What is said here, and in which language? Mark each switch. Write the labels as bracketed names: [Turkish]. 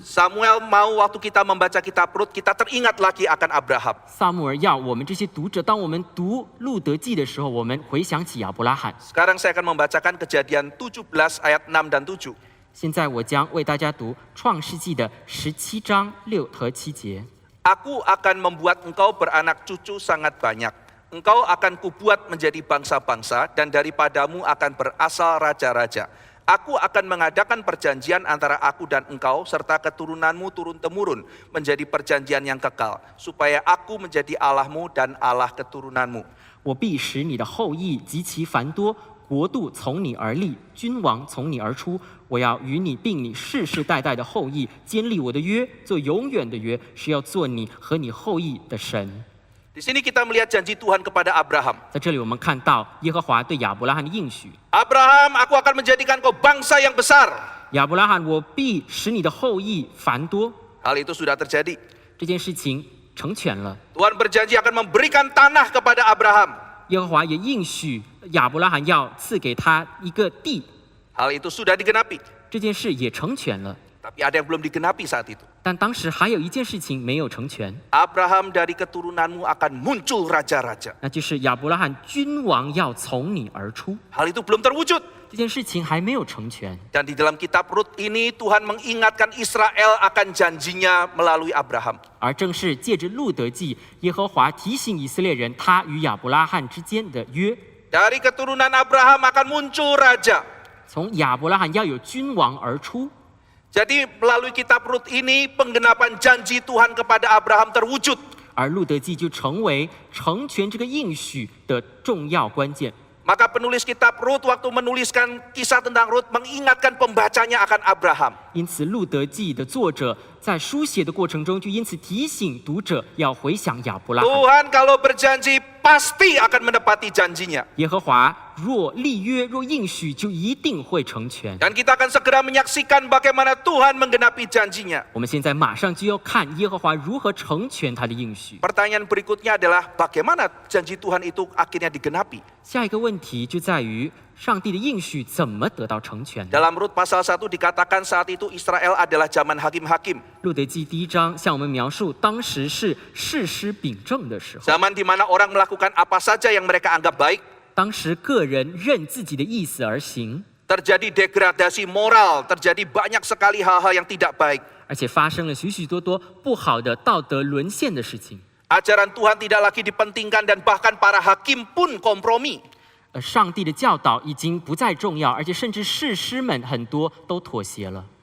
[Indonesian] Samuel mau waktu kita membaca kitab Rut, kita teringat lagi akan Abraham. [Chinese] 撒母耳要我们这些读者，当我们读路德记的时候，我们回想起亚伯拉罕。 [Indonesian] Sekarang saya akan membacakan Kejadian 17 ayat 6 dan 7. [Chinese] 现在我将为大家读创世纪的17章6和7节。 [Indonesian] Aku akan membuat engkau beranak cucu sangat banyak. Engkau akan kubuat menjadi bangsa-bangsa dan daripadamu akan berasal raja-raja. Aku akan mengadakan perjanjian antara aku dan engkau serta keturunanmu turun-temurun menjadi perjanjian yang kekal, supaya aku menjadi Allahmu dan Allah keturunanmu. [Chinese] 我必使你的后裔极其繁多，国度从你而立，君王从你而出。我要与你并你世世代代的后裔坚立我的约，做永远的约，是要做你和你后裔的神。 [Indonesian] Di sini kita melihat janji Tuhan kepada Abraham. [Chinese] 在这里，我们看到耶和华对亚伯拉罕的应许： [Indonesian] Abraham, aku akan menjadikan kau bangsa yang besar. [Chinese] 亚伯拉罕，我必使你的后裔繁多。 [Indonesian] Hal itu sudah terjadi. [Chinese] 这件事情成全了。 [Indonesian] Tuhan berjanji akan memberikan tanah kepada Abraham. [Chinese] 耶和华也应许亚伯拉罕要赐给他一个地， [Indonesian] Hal itu sudah digenapi. [Chinese] 这件事也成全了。 [Indonesian] Tapi ada yang belum digenapi saat itu. [Chinese] 但当时还有一件事情没有成全， [Indonesian] Abraham dari keturunanmu akan muncul raja-raja. [Chinese] 那就是亚伯拉罕君王要从你而出。 [Indonesian] Hal itu belum terwujud. [Chinese] 这件事情还没有成全。 [Indonesian] Dan di dalam kitab Rut ini Tuhan mengingatkan Israel akan janjinya melalui Abraham. [Chinese] 而正是借着路得记，耶和华提醒以色列人，他与亚伯拉罕之间的约， [Indonesian] Dari keturunan Abraham akan muncul raja. [Chinese] 从亚伯拉罕要有君王而出。 [Indonesian] Jadi melalui kitab Rut ini penggenapan janji Tuhan kepada Abraham terwujud. [Chinese] 而路得记就成为成全这个应许的重要关键。 [Indonesian] Maka penulis kitab Rut waktu menuliskan kisah tentang Rut mengingatkan pembacanya akan Abraham. [Chinese] 因此，路得记的作者在书写的过程中，就因此提醒读者要回想亚伯拉罕。 [Indonesian] Tuhan kalau berjanji pasti akan menepati janjinya. [Chinese] 耶和华若立约，若应许，就一定会成全。 [Indonesian] Dan kita akan segera menyaksikan bagaimana Tuhan menggenapi janjinya. [Chinese] 我们现在马上就要看耶和华如何成全他的应许。 [Indonesian] Pertanyaan berikutnya adalah bagaimana janji Tuhan itu akhirnya digenapi. [Chinese] 下一个问题就在于上帝的应许怎么得到成全。 [Indonesian] Dalam Rut pasal 1 dikatakan saat itu Israel adalah zaman hakim-hakim. [Chinese] 路得记第1章向我们描述，当时是士师秉政的时候， [Indonesian] Zaman di mana orang melakukan apa saja yang mereka anggap baik. [Chinese] 当时个人任自己的意思而行， [Indonesian] Terjadi degradasi moral, terjadi banyak sekali hal-hal yang tidak baik. [Chinese] 而且发生了许许多多不好的道德沦陷的事情。 [Indonesian] Ajaran Tuhan tidak lagi dipentingkan dan bahkan para hakim pun kompromi. [Chinese] 上帝的教导已经不再重要，而且甚至士师们很多都妥协了。